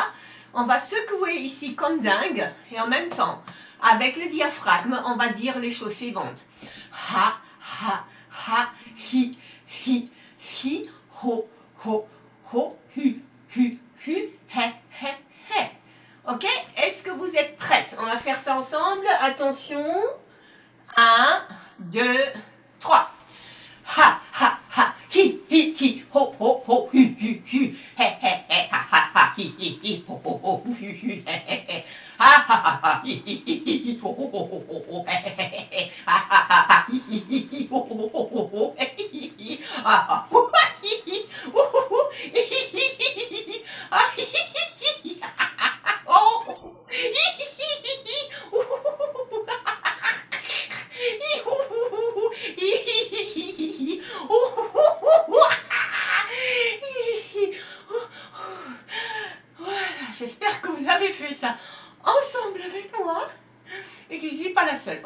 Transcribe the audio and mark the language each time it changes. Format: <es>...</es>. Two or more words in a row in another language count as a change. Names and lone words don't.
<fr>On va secouer ici comme dingue. Et en même temps, avec le diaphragme, on va dire les choses suivantes. Ha, ha, ha, hi, hi, hi, ho, ho, ho, hu, hu, hu, he, he, he. Ok? Est-ce que vous êtes prêtes? On va faire ça ensemble. Attention. 1, 2, 3. Ha, ha, ha, hi, hi, hi, ho, ho, ho, hu, hu, hu, he, he, he, ha, ha, ha, hi, hi, hi, ho, ho, ho, hu, hu, he, he, he, ha, ha, ha, ha, hi, hi, hi, hi, ho, ho, ho, ho, ho, he, he, he, ha, ha, ha, ha, hi, hi, hi, ho, ho, ho, ho, ho, he, hi, hi, ha, ha, hi, hi, ho, ho, ho, hi, hi, hi, ha, hi, hi, oh, hi, hi, ho, ho, voilà, j'espère que vous avez fait ça ensemble avec moi et que je ne suis pas la seule.</fr>